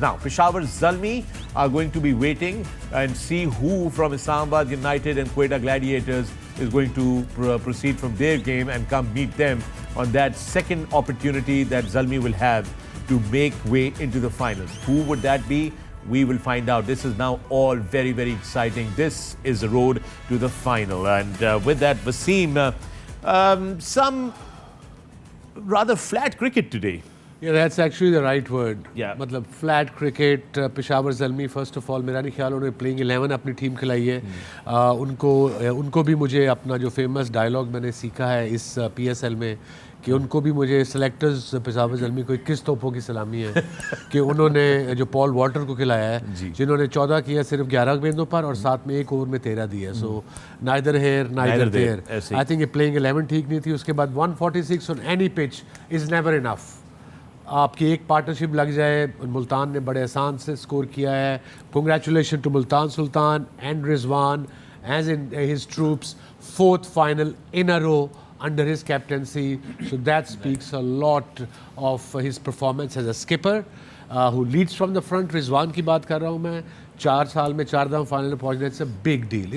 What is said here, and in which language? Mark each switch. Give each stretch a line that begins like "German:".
English: Now, Peshawar Zalmi are going to be waiting and see who from Islamabad United and Quetta Gladiators is going to proceed from their game and come meet them on that second opportunity that Zalmi will have to make way into the finals. Who would that be? We will find out. This is now all very, very exciting. This is the road to the final. And with that, Wasim, some rather flat cricket today. Yeah, that's actually the right word. Yeah.
Hindi: मतलब flat cricket, Peshawar Zalmi
English: first of all
Hindi: मेरा नहीं ख्याल उन्होंने playing 11 अपनी team खिलाई है. उनको भी मुझे अपना जो famous dialogue मैंने सीखा है इस PSL में कि उनको भी मुझे सेलेक्टर्स पेशावर ज़ल्मी को 21 तोपों की सलामी है कि उन्होंने जो पॉल वॉल्टर को खिलाया है जिन्होंने 14 किया सिर्फ 11 गेंदों पर और साथ में एक ओवर में 13 दिया.
English: So neither here neither there. I think
Hindi: ये
English: playing 11
Hindi: ठीक नहीं थी. उसके बाद
English: 146 on any pitch is never enough.
Hindi: आपकी एक पार्टनरशिप लग जाए. मुल्तान ने बड़े आसान से स्कोर किया है.
English: Congratulation to Multan Sultan and Rizwan as in his troops. 4th final in a row under his captaincy, so that speaks a lot of his performance as a skipper who leads from the front.
Hindi: Rizwan की बात कर रहा हूँ मैं. 4 साल में 4 दफ़ा final पहुँचना,
English: it's a big deal.